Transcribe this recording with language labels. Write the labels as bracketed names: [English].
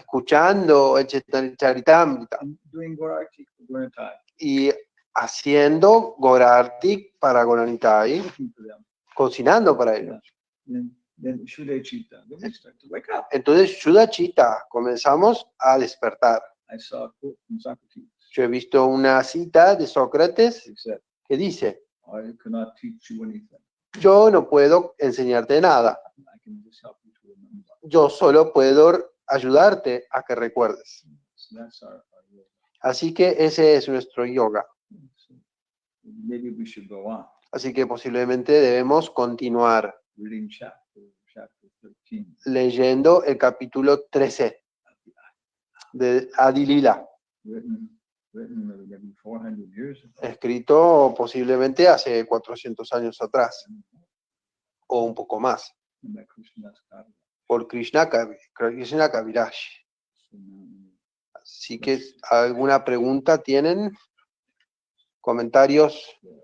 [Spanish] escuchando el Charitamrita [English] and doing Gorarti, Goranitai, [Spanish] y haciendo Gorartik para Goranitai, [English] cooking for them. [Spanish] cocinando para ellos. [English] Then Shudechita, then we start to wake up. [Spanish] Entonces, Shudachita, comenzamos a despertar. [English] I saw a quote from Socrates. [Spanish] Yo he visto una cita de Sócrates [English] He said, [Spanish] que dice, [English] I cannot teach you anything. [Spanish] yo no puedo enseñarte nada, [English] I can just help you to remember. [Spanish] yo solo puedo ayudarte a que recuerdes. [English] So that's our yoga. [Spanish] Así que ese es nuestro yoga. [English] So maybe we should go on. [Spanish] Así que posiblemente debemos continuar [English] Reading chapter 13. [Spanish] leyendo el capítulo 13 de Adi Lila, [English] Written maybe 400 years ago. [Spanish] escrito posiblemente hace 400 años atrás, o un poco más, [English] By Krishnadas Kaviraj. [Spanish] por Krishna Kaviraj. [English] So now, [Spanish] Así que, ¿alguna pregunta tienen? ¿Comentarios?